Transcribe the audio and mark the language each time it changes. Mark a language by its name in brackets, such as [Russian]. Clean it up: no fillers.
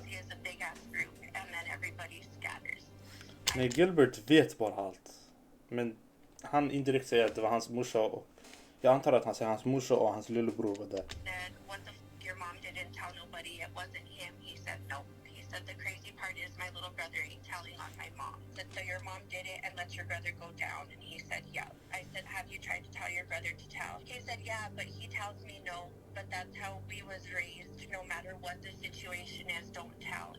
[English] see is a big ass group and then everybody scatters. [Swedish] Nej, Gilbert vet bara allt. Men han indirekt säger att det var hans morsa och jag antar att han säger hans morsa och hans lillebror var där. [English] What the your mom didn't tell nobody, it wasn't him. He said no. He said the crazy part is my little brother ain't telling on my mom. Said so your mom did it and let your brother go down, and he said yeah. I said have you tried to tell your brother to tell? He said yeah, but he tells me no. But that's how we was raised. No matter what the situation is, don't tell.